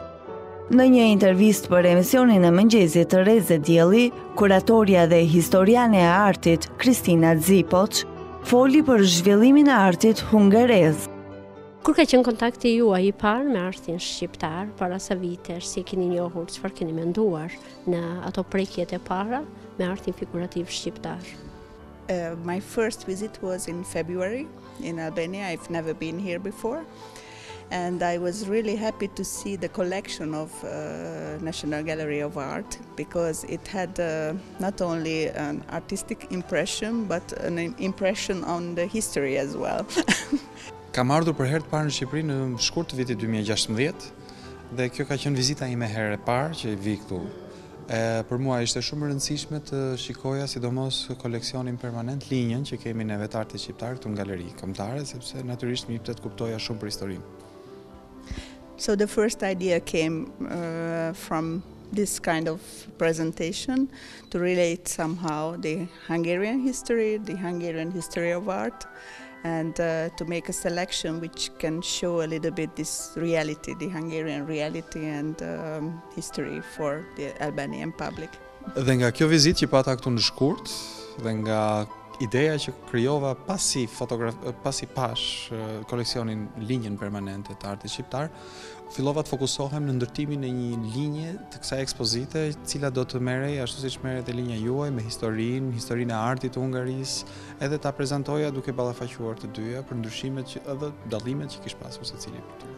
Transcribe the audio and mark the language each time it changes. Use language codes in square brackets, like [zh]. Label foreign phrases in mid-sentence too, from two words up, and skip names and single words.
[sq] Në një intervistë për emisionin e mëngjesit të Rreze Dielli, kuratorja dhe historiane e artit Kristina Zipoç foli për zhvillimin e artit hungarez. Kur ka qenë kontakti juaj I parë me artin shqiptar para sa vitesh, si keni njohur, çfarë keni menduar në ato prekjet e para me artin figurativ shqiptar? [en] My first visit was in February in Albania. I've never been here before. And I was really happy to see the collection of National Gallery of Art, because it had not only an artistic impression but an impression on the history as well. [sq] Kam ardhur për herë të parë në Shqipëri në shkurt të vitit 2016 dhe kjo ka qenë vizita ime herë e parë që vi këtu. Për mua ishte shumë e rëndësishme të shikoja sidomos koleksionin permanent, linjën që kemi ne vetë artit shqiptar këtu në galeri kombëtare, sepse natyrisht më jepte të kuptoja shumë për historinë. [en] So the first idea came from this kind of presentation to relate somehow the Hungarian history of art, and to make a selection which can show a little bit this reality, the Hungarian reality and history for the Albanian public. [sq] Dhe nga kjo vizitë që pata këtu në shkurt, dhe nga ideja që krijova pasi pash koleksionin linjën permanente të artit shqiptar, fillova të fokusohem në ndërtimin e një linje të kësaj ekspozite, e cila do të merrej ashtu siç merret e linja juaj me historinë e artit të Hungarisë, edhe ta prezantoja duke ballafaquar të dyja për ndryshimet edhe dallimet që kishte pasur secili prej tyre.